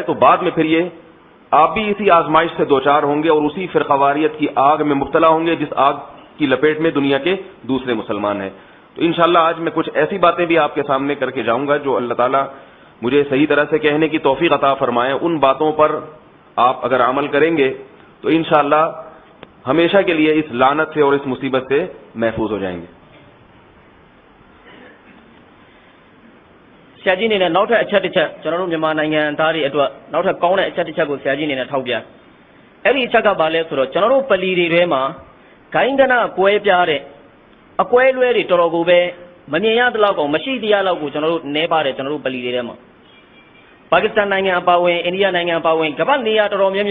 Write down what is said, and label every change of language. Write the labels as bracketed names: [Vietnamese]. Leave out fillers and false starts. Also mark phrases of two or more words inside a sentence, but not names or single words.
[Urdu] تو بعد میں پھر یہ آپ بھی اسی آزمائش سے دو چار ہوں گے اور اسی فرقہ واریت کی آگ میں مبتلا ہوں گے جس آگ کی لپیٹ میں دنیا کے دوسرے مسلمان ہیں تو ان شاء اللہ آج میں کچھ ایسی باتیں بھی آپ کے سامنے کر کے جاؤں گا جو اللہ تعالی مجھے صحیح طرح سے کہنے کی توفیق عطا فرمائے ان باتوں پر آپ اگر عمل کریں گے تو ان شاء اللہ ہمیشہ کے لیے اس لعنت سے اور اس مصیبت سے محفوظ ہو جائیں گے [Burmese] ဆရာကြီးအနေနဲ့နောက်ထပ်အချက်တစ်ချက်ကျွန်တော်တို့မြန်မာနိုင်ငံသားတွေအတွက်နောက်ထပ်ကောင်းတဲ့အချက်တစ်ချက်ကိုဆရာကြီးအနေနဲ့ထောက်ပြအဲ့ဒီအချက်ကဘာလဲဆိုတော့ကျွန်တော်တို့ပလီတွေထဲမှာဂိုင်းကနကွဲပြားတဲ့အကွဲလွဲတွေတော်တော်ကိုပဲမမြင်ရသလောက်ကောင်မရှိတရားလောက်ကိုကျွန်တော်တို့နဲပါတယ်ကျွန်တော်တို့ပလီတွေထဲမှာပါကစ္စတန်နိုင်ငံအပါအဝင်အိန္ဒိယနိုင်ငံအပါအဝင်ကမ္ဘာနေရာတော်တော်များ